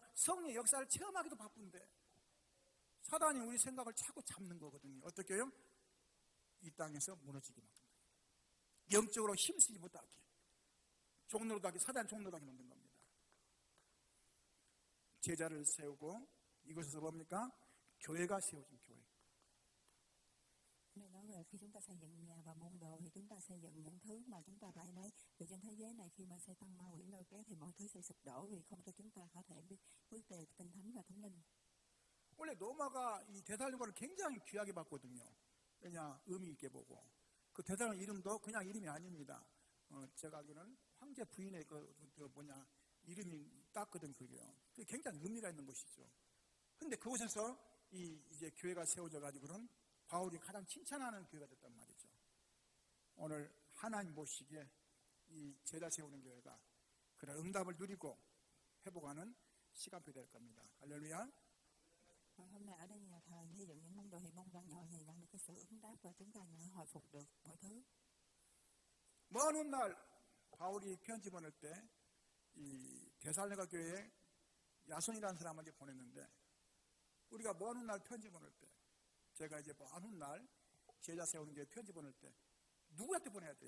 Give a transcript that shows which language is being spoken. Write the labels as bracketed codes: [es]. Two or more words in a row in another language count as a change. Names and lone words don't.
[ko] 성령의 역사를 체험하기도 바쁜데 사단이 우리 생각을 자꾸 잡는 거거든요. 어떻게 해요? 이 땅에서 무너지게 만든다. 영적으로 힘쓰지 못하게, 종노릇하게, 사단 종노릇하게 만든 겁니다. 제자를 세우고 이곳에서 뭡니까? 교회가 세워진 교회. [vi] Nói về khi chúng ta xây dựng nhà và môn đồ thì chúng ta xây dựng những thứ mà chúng ta phải nói về trên thế giới này. Khi mà Satan ma quỷ lôi kéo thì mọi thứ sẽ sụp đổ vì không cho chúng ta có thể bước về tinh thánh và thánh linh. [ko] 원래 로마가 이 데살로니가를 굉장히 귀하게 봤거든요. 왜냐? 의미 있게 보고. 그 데살로니가 이름도 그냥 이름이 아닙니다. 제가 알기로는 황제 부인의 이름이 땄거든, 그게요. 그게 굉장히 의미가 있는 곳이죠. 근데 그곳에서 이제 교회가 세워져 가지고는 바울이 가장 칭찬하는 교회가 됐단 말이죠. 오늘 하나님 보시기에 이 제자 세우는 교회가 그런 응답을 누리고 회복하는 시간표 될 겁니다. 할렐루야. [vi] Hôm nay ở đây nhà thờ xây dựng những môn đồ thì mong rằng nhận được cái sự ứng đáp và chúng ta nhận hồi phục được mọi thứ. [ko] 먼 훗날 바울이 편지 보낼 때 이 데살로니가 교회에 야손이라는 사람에게 보냈는데 우리가 먼 훗날 편지 보낼 때 제가 이제 먼 훗날 제자 세우는 교회 편지 보낼 때 누구한테 보내야 돼요?